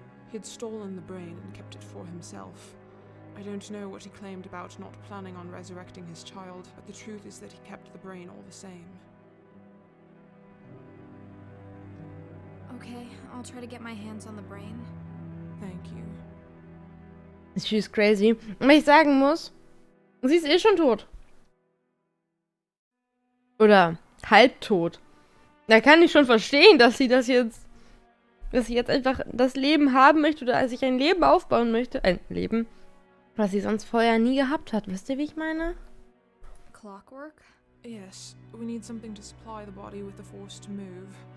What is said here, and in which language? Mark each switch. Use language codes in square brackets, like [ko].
[en] He'd stolen the brain and kept it for himself. I don't know what he claimed about not planning on resurrecting his child, but the truth is that he kept the brain all the same. Okay, I'll try to get my hands on the brain. Thank you. She's crazy. [de] Und wenn ich sagen muss, sie ist eh schon tot. Oder halbtot. Da kann ich schon verstehen, dass sie jetzt einfach das Leben haben möchte oder sich ein Leben aufbauen möchte. Ein Leben, was sie sonst vorher nie gehabt hat. Wisst ihr, wie ich meine? [en] Clockwork? Yes, we need something to supply the body with the force to move.